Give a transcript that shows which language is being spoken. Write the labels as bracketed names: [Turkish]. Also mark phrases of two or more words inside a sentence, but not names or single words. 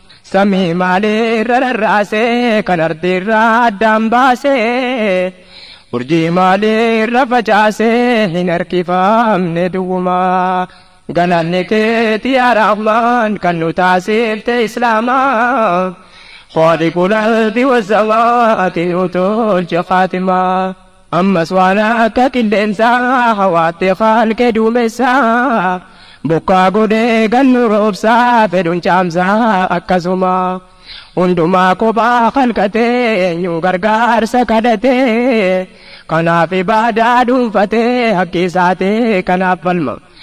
[Oromo] Samii maalirra rarraasee, kan ardiirra addaan baasee, urjii maalirra facaasee, hin harkifamne duwwuma. Galanni keeti yaa Rahmaan, kan nu taasifte Islaamaa. [Arabic] خالق الأرض والسماوات وتولج خاتما. [Oromo] Ammas waan akka qilleensaa, hawaatti khalqe duumessaa. Bokkaa godhee gannu roobsaa, fedhuun caamsaa akkasuma. Hundumaa kophaa khalqatee, eenyu gargaarsa kadhatee. Kanaaf ibaadaa dhuunfatee, haqqi isaatee kanaaf falma.